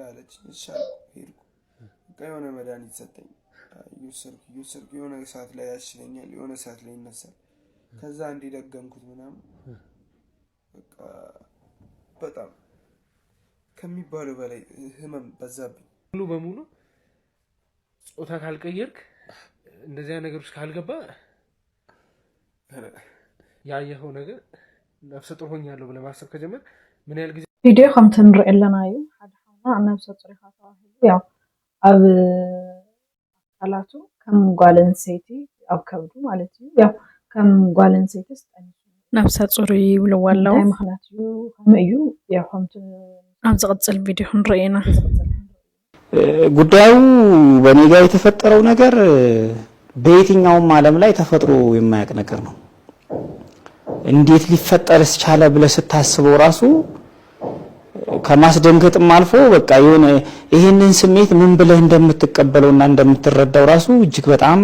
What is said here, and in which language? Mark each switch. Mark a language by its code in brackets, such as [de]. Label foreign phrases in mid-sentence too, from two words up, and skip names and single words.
[am] አለች። እሺ ሄድኩ። በቃ የሆነ መድኃኒት ሰጠኝ። እየወሰድኩ የሆነ ሰዓት ላይ ያሽለኛል፣ የሆነ ሰዓት ላይ ይነሳል። ከዛ እንዲደገምኩት ምናምን በቃ በጣም ከሚባለው በላይ ህመም በዛብኝ። ሙሉ በሙሉ ጾታ ካልቀየርክ እንደዚያ ነገሮች ካልገባ ያየኸው ነገር ነፍሰ ጡር ሆኛለሁ ብለህ ማሰብ ከጀመር ምን ያህል ጊዜ [ti] ቪዲዮ ከምት ንሪኢ ኣለና እዩ ሓደ ሓውና [am] ነፍሰ ጡር [ti] ኢኻ ተባሂሉ ያው ኣብ አካላቱ ከም ጓል ኣንስተይቲ ኣብ ከብዱ ማለት እዩ ያው ከም ጓል ኣንስተይቲ [am] ነፍሰ ጡር [ti] ይብልዎ ኣለዉ እንታይ ምክንያት እዩ ከመይ እዩ ያው ከምቲ ኣብ ዝቕፅል ቪድዮ ክንርኢ ኢና። [am] ጉዳዩ በኔ ጋር የተፈጠረው ነገር በየትኛውም ዓለም ላይ ተፈጥሮ የማያውቅ ነገር ነው። እንዴት ሊፈጠርስ ቻለ ብለህ ስታስበው ራሱ ከማስደንገጥም አልፎ በቃ የሆነ ይሄንን ስሜት ምን ብለህ እንደምትቀበለውና እንደምትረዳው ራሱ እጅግ በጣም